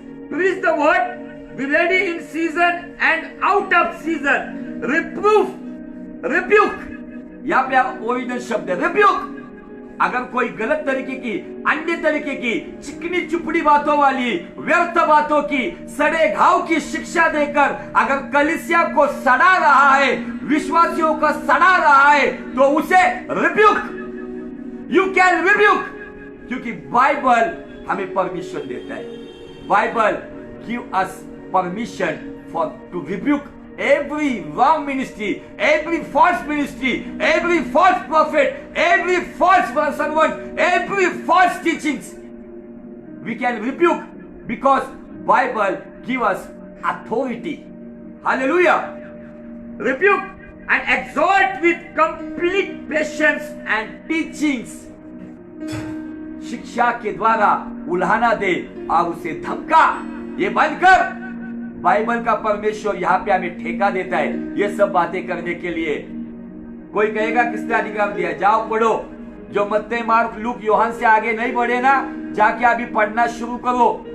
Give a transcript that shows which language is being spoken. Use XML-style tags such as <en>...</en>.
<en>Preach the word, be ready in season and out of season, reproof, rebuke।</en> <hi>यहाँ पे original शब्द है rebuke। अगर कोई गलत तरीके की, अन्य तरीके की, चिकनी चुपड़ी बातों वाली, व्यर्थ बातों की, सड़े घाव की शिक्षा देकर अगर कलीसिया को सड़ा रहा है, विश्वासियों को सड़ा रहा है, तो उसे रिब्यूक,</hi> <en>you can rebuke,</en> <hi>क्योंकि बाइबल हमें परमिशन देता है।</hi> <en>Bible give us permission for to rebuke every wrong ministry, every false ministry, every false prophet, every false sermon, every false teachings. We can rebuke because Bible give us authority. Hallelujah. Rebuke and exhort with complete patience and teachings.</en> <hi>शिक्षा के द्वारा उल्हाना दे और उसे धमका, ये बंद कर। Bible का परमेश्वर यहाँ पे हमें ठेका देता है ये सब बातें करने के लिए। कोई कहेगा किसने अधिकार दिया? जाओ पढ़ो। जो मत्ती, मार्क, लूक, यूहन्ना से आगे नहीं बढ़े ना, जाके अभी पढ़ना शुरू करो।</hi>